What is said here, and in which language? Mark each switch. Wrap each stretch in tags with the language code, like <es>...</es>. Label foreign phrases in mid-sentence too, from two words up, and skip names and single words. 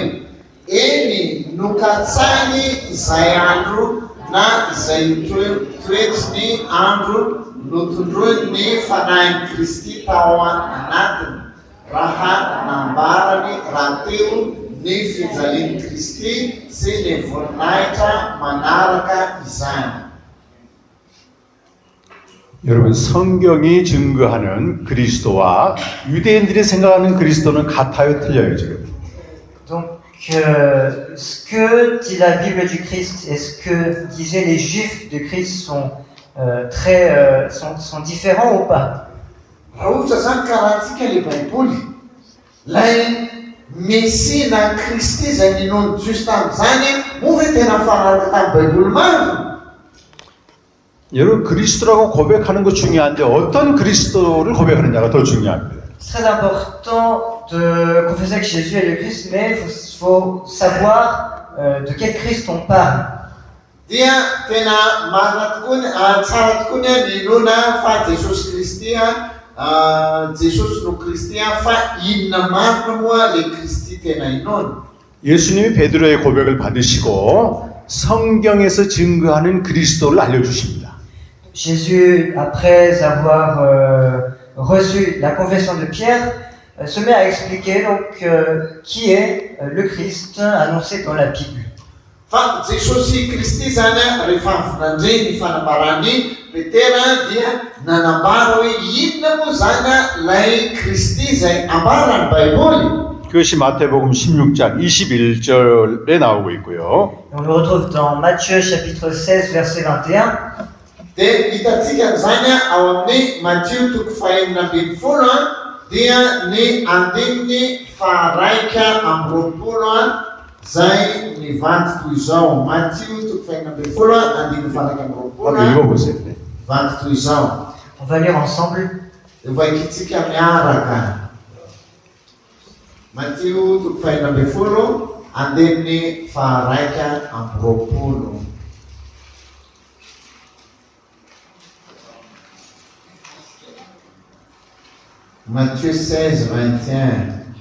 <mg>Eny nokatsahiny izay andro na izay toetry ny andro notondroiny ny fanahin'i Kristy tao anatiny. Raha nambarany raha teo ny fijalian'i Kristy sy ny voninahitra manaraka izany.</mg> <ko>여러분 성경이 증거하는 그리스도와 유대인들이 생각하는 그리스도는 같아요, 틀려요 지금?</ko> <fr>Donc, ce que dit la Bible du Christ et ce que disaient les Juifs de Christ sont sont différents ou pas?</fr> <mg>Raha ohatra zany karaha antsika le Baiboly, lay Mesia na Kristy zay ninono jiosy tamin'izany, moa ve tena mifanaraka tamin'ny Baiboly maro?</mg> <ko>여러분 그리스도라고 고백하는 거 중요한데 어떤 그리스도를 고백하느냐가 더 중요합니다.</ko> <fr>C'est très important de confesser que Jésus est le Christ, mais il faut savoir de quel Christ on parle.</fr> <mg>Dia tena marina tokoa tsara tokoa ny ninoana fa Jesosy Kristy Jesosy no Kristy fa inona marina moa le Kristy tena inoana.</mg> <ko>예수님이 베드로의 고백을 받으시고 성경에서 증거하는 그리스도를 알려주십니다.</ko> <fr>Jésus, après avoir reçu la confession de Pierre, se met à expliquer donc qui est le Christ annoncé dans la Bible.</fr> <mg>Fa Jesosy Kristy zany rehefa avinandreny ny fanambarany Petera dia nanambara hoe inona moa zany lay Kristy zay ambarany Baiboly.</mg> <ko>그것이 마태복음 16장 21절에 나오고 있고요.</ko> <fr>On le retrouve dans Matthieu chapitre 16 verset 21.</fr> <mg>Dia hitantsika zany ao amin'ny Matthieu toko fahaenina ambin'ny folo dia ny andininy faharaika amby roapolo zay mivanty toy izao. Matthieu toko fahaenina ambin'ny folo andininy faharaika amby roapolo</mg> <ko>읽어보세요.</ko> <mg>vanty toy izao.</mg> <fr>On va lire ensemble.</fr> <mg>Vakitsika miaraka. Matthieu toko fahaenina ambin'ny folo andininy faharaika amby roapolo. Matthieu 16, 21.</mg>